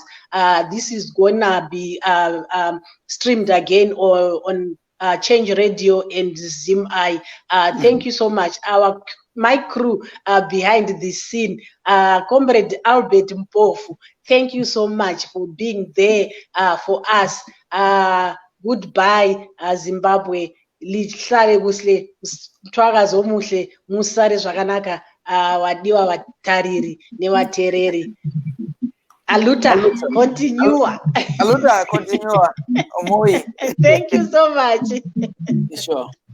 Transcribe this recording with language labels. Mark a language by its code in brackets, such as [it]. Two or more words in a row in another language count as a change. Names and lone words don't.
[en] This is gonna be streamed again or on ChangeRadio and ZimEye. Thank you so much. My crew behind the scene, Comrade Albert Mpofu, thank you so much for being there for us. Goodbye, Zimbabwe. [nd] Lihlale kuhle, mthwakazi omuhle, [sn] musare zvakanaka, wadiwa vatariri nevatereri. [pt] Aluta, continua. Aluta, continua. Moyo. [en] Thank you so much. Sure.